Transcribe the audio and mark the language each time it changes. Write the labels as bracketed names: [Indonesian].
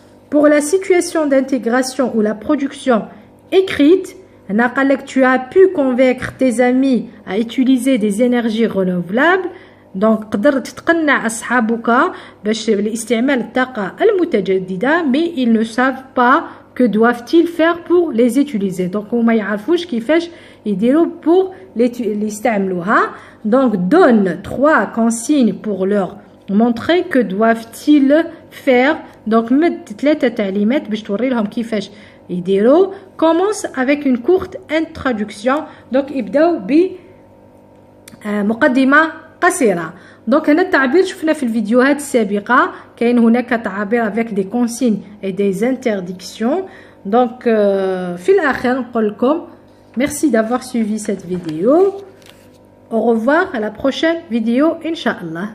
[French] Pour la situation d'intégration ou la production écrite, tu as pu convaincre tes amis à utiliser des énergies renouvelables. Donc, [Arabic] قدرت تقنع أصحابك باش لاستعمال الطاقة المتجددة, [French] mais ils ne savent pas que doivent-ils faire pour les utiliser. [Arabic] Donc, وما يعرفوش كيفاش يديروا [French] pour les [Arabic] يستعملوها. [French] Donc, donne 3 consignes pour leur montrer que doivent-ils faire. [Arabic] Donc, مد 3 تعليمات باش توري لهم كيفاش يديروا. [French] Commence avec une courte introduction. [Arabic] Donc, يبداو ب مقدمة قصيرة. دونك هنا التعبير شفنا في الفيديوهات السابقة كاين هناك تعابير [French] avec des consignes et des interdictions. Donc [Arabic] في الآخر نقول لكم [French] merci d'avoir suivi cette vidéo. Au revoir à la prochaine vidéo [Arabic] إن شاء الله.